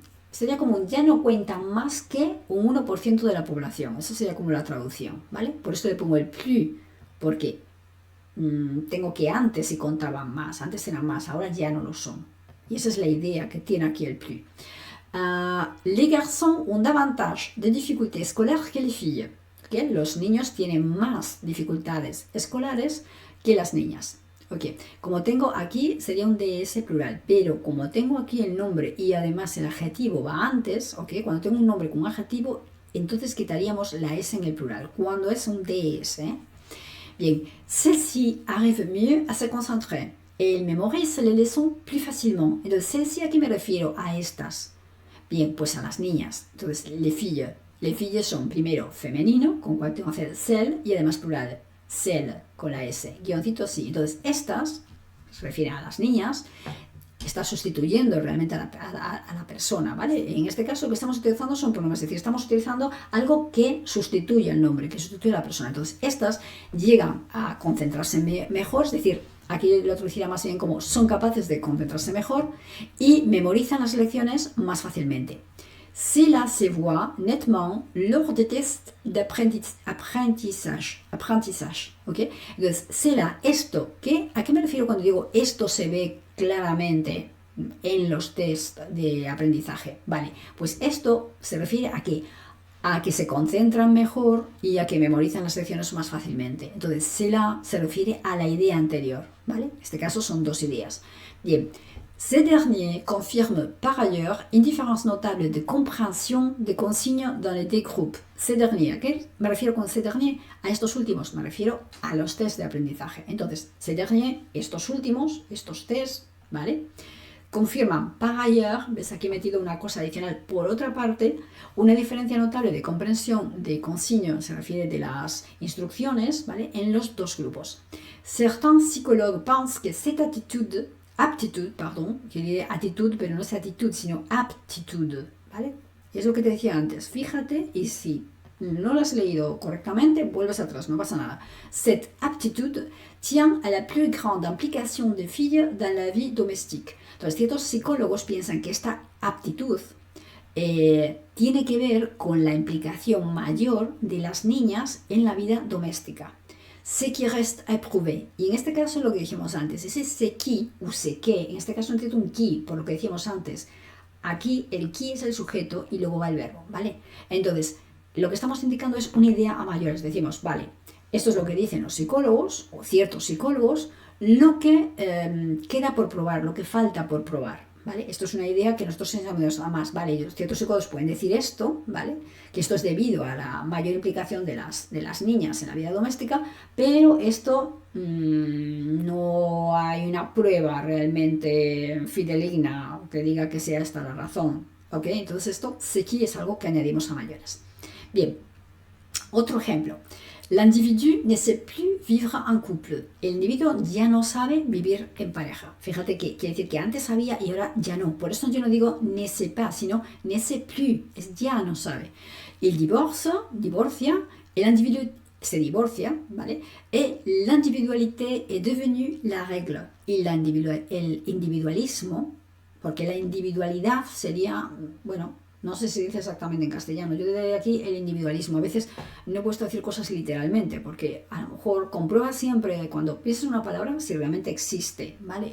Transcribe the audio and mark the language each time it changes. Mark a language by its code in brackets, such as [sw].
[es] Sería como ya no cuentan más que un 1% de la población. Eso sería como la traducción, ¿vale? Por eso le pongo el plus. Porque tengo que antes sí contaban más, antes eran más, ahora ya no lo son. Y esa es la idea que tiene aquí el plus. [fr] Les garçons ont davantage de dificultés scolaires que les filles. [es] ¿Okay? Los niños tienen más dificultades escolares que las niñas. Okay. Como tengo aquí, sería un DS plural, pero como tengo aquí el nombre y además el adjetivo va antes, okay, cuando tengo un nombre con un adjetivo, entonces quitaríamos la S en el plural, cuando es un DS, Bien, [fr] celle-ci arrive mieux à se concentrer et elle mémorise les leçons plus facilement. [es] Entonces, celle-ci, ¿a qué me refiero? A estas. Bien, pues a las niñas. Entonces, les filles. Les filles son primero femenino, con cual tengo que hacer celle, y además plural. Celle, con la S. Guioncito sí. Entonces, estas se refieren a las niñas. Está sustituyendo realmente a la persona, ¿vale? En este caso lo que estamos utilizando son pronombres, es decir, estamos utilizando algo que sustituye el nombre, que sustituye a la persona. Entonces, estas llegan a concentrarse mejor, es decir, aquí lo traduciría más bien como son capaces de concentrarse mejor y memorizan las lecciones más fácilmente. [fr] Cela se voit nettement lors des tests d'apprentissage. [es] ¿Ok? Entonces, cela, esto, ¿qué? ¿A qué me refiero cuando digo esto se ve claramente en los test de aprendizaje? Vale, pues esto se refiere a que se concentran mejor y a que memorizan las lecciones más fácilmente. Entonces, cela se refiere a la idea anterior, ¿vale? En este caso son dos ideas. Bien. [fr] Ces derniers confirment par ailleurs une différence notable de compréhension des consignes dans les deux groupes. [es] Ces derniers, ¿a qué me refiero con ces derniers? A estos últimos, me refiero a los test de aprendizaje. Entonces, ces derniers, estos últimos, estos test, ¿vale? Confirman par ailleurs, ves aquí he metido una cosa adicional, por otra parte, una diferencia notable de comprensión de consignes, se refiere de las instrucciones, ¿vale? En los dos grupos. [fr] Certains psychologues pensent que cette aptitude, [es] que diré actitud, pero no es actitud, sino aptitud, ¿vale? Es lo que te decía antes, fíjate y si no lo has leído correctamente, vuelves atrás, no pasa nada. [fr] Cette aptitude tient à la plus grande implication des filles dans la vie domestique. [es] Entonces, ciertos psicólogos piensan que esta aptitud tiene que ver con la implicación mayor de las niñas en la vida doméstica. [fr] Ce qui reste à prouver. [es] Y en este caso lo que dijimos antes, ese ce qui o ce que, en este caso no tiene un qui, por lo que decíamos antes. Aquí el qui es el sujeto y luego va el verbo, ¿vale? Entonces, lo que estamos indicando es una idea a mayores. Decimos, vale, esto es lo que dicen los psicólogos, o ciertos psicólogos, lo que queda por probar, lo que falta por probar, ¿vale? Esto es una idea que nosotros enseñamos a más, ¿vale? Ciertos psicólogos pueden decir esto, ¿vale? Que esto es debido a la mayor implicación de las niñas en la vida doméstica, pero esto no hay una prueba realmente fidedigna que diga que sea esta la razón, ¿ok? Entonces esto sí es algo que añadimos a mayores. Bien, otro ejemplo. [fr] L'individu ne sait plus vivre en couple. [es] El individuo ya no sabe vivir en pareja. Fíjate que quiere decir que antes sabía y ahora ya no. Por eso yo no digo ne sait pas, sino ne sait plus. Es ya no sabe. Il divorcia, el individu se divorcia, ¿vale? [fr] Et l'individualité est devenue la règle. [es] Y el individualismo, porque la individualidad sería, bueno, no sé si dice exactamente en castellano, yo de aquí el individualismo, a veces no he puesto a decir cosas literalmente, porque a lo mejor comprueba siempre cuando piensas una palabra si realmente existe, ¿vale?